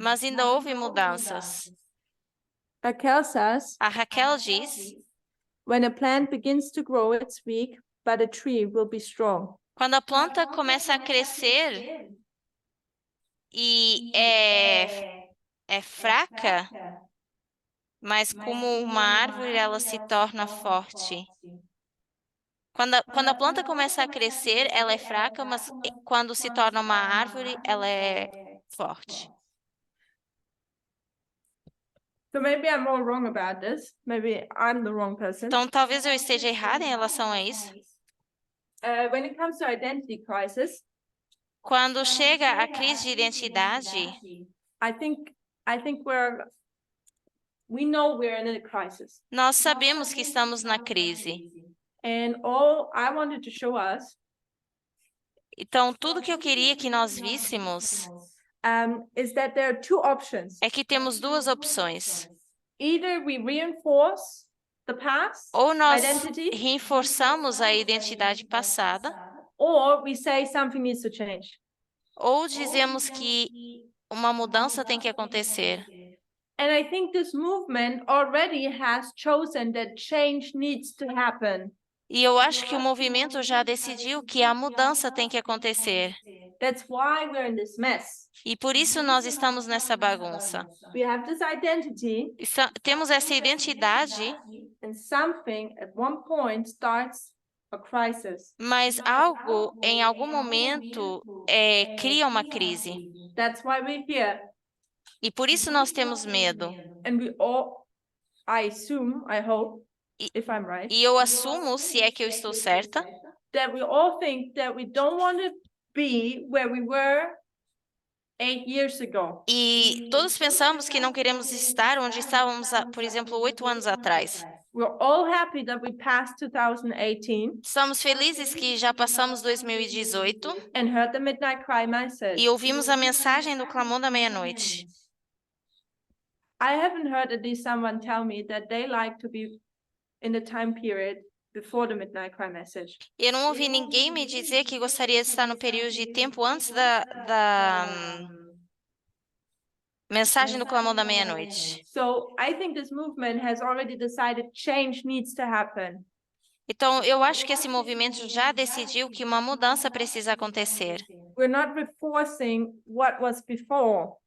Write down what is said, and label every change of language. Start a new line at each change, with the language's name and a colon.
Portuguese: mas ainda houve mudanças.
English: Raquel says,
Portuguese: A Raquel diz,
English: when a plant begins to grow, it's weak, but a tree will be strong.
Portuguese: quando a planta começa a crescer e é fraca, mas como uma árvore ela se torna forte. Quando a planta começa a crescer, ela é fraca, mas quando se torna uma árvore, ela é forte.
English: So maybe I'm all wrong about this. Maybe I'm the wrong person.
Portuguese: Então, talvez eu esteja errada em relação a isso.
English: When it comes to identity crisis,
Portuguese: Quando chega a crise de identidade,
English: I think we know we're in a crisis.
Portuguese: nós sabemos que estamos na crise.
English: And all I wanted to show us
Portuguese: Então, tudo que eu queria que nós víssemos
English: is that there are two options.
Portuguese: é que temos duas opções.
English: Either we reinforce the past
Portuguese: Ou nós
English: identity,
Portuguese: reforçamos a identidade passada,
English: or we say something needs to change.
Portuguese: ou dizemos que uma mudança tem que acontecer.
English: And I think this movement already has chosen that change needs to happen.
Portuguese: E eu acho que o movimento já decidiu que a mudança tem que acontecer.
English: That's why we're in this mess.
Portuguese: E por isso nós estamos nessa bagunça.
English: We have this identity,
Portuguese: Temos essa identidade,
English: and something at one point starts a crisis.
Portuguese: mas algo, em algum momento, cria uma crise.
English: That's why we're here.
Portuguese: E por isso nós temos medo.
English: And we all, I assume, I hope, if I'm right,
Portuguese: E eu assumo, se é que eu estou certa,
English: that we all think that we don't want to be where we were 8 years ago.
Portuguese: e todos pensamos que não queremos estar onde estávamos, por exemplo, 8 anos atrás.
English: We're all happy that we passed 2018
Portuguese: Estamos felizes que já passamos 2018
English: and heard the Midnight Cry message.
Portuguese: e ouvimos a mensagem do clamor da meia-noite.
English: I haven't heard at least someone tell me that they like to be in the time period before the Midnight Cry message.
Portuguese: Eu não ouvi ninguém me dizer que gostaria de estar no período de tempo antes da mensagem do clamor da meia-noite.
English: So I think this movement has already decided change needs to happen.
Portuguese: Então, eu acho que esse movimento já decidiu que uma mudança precisa acontecer.
English: We're not reinforcing what was before.